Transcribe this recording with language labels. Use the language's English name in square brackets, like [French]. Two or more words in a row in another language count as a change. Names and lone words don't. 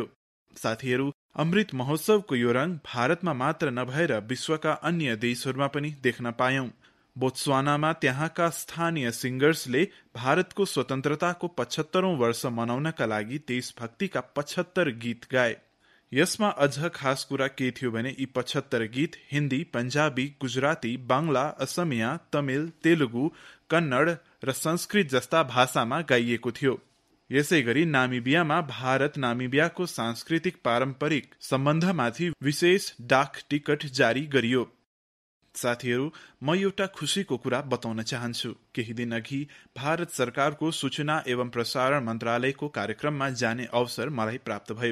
[Nepali] साथीहरू, अमृत महोत्सवको यो रंग भारतमा मात्र नभएर विश्वका अन्य देशहरूमा पनि देख्न पायौं। बोत्सवानामा त्यहाँका स्थानीय सिंगर्सले भारतको स्वतन्त्रताको 75औं वर्ष मनाउनका लागि देशभक्तिका 75 गीत गाए। यसमा अझ खास कुरा के थियो भने यी 75 गीत हिन्दी, पञ्जाबी, गुजराती, बांग्ला, असमिया, तमिल, तेलुगु, कन्नड र संस्कृत जस्ता भाषामा गाइएको थियो। यसै गरी नामिबियामा भारत नामिबियाको सांस्कृतिक पारम्परिक सम्बन्धमाथि विशेष डाक टिकट जारी गरियो। साथीहरू, म एउटा खुशीको कुरा बताउन चाहन्छु। केही दिन अघि भारत सरकारको सूचना एवं प्रसारण मन्त्रालयको कार्यक्रममा जाने अवसर मलाई प्राप्त भयो।